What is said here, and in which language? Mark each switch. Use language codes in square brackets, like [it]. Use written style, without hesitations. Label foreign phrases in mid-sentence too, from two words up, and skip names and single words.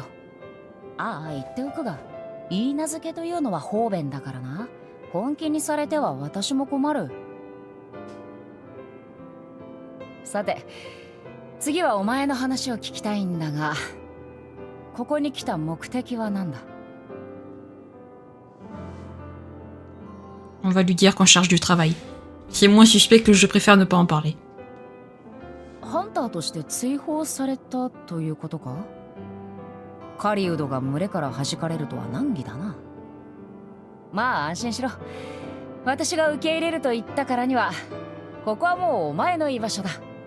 [ja] ああ、言っておくが、言い名付けというのは方便だからな。本気にされては私も困る。さて、次はお前の話を聞きたいんだが、ここに来た目的は何だ？ [fr] On va lui dire qu'on cherche du travail. C'est moins suspect que je préfère ne pas en parler. [ja] ハンターとして追放されたということか？狩人が群れから弾かれるとは難儀だな。まあ安心しろ。私が受け入れると言ったからには、ここはもうお前の居場所だ。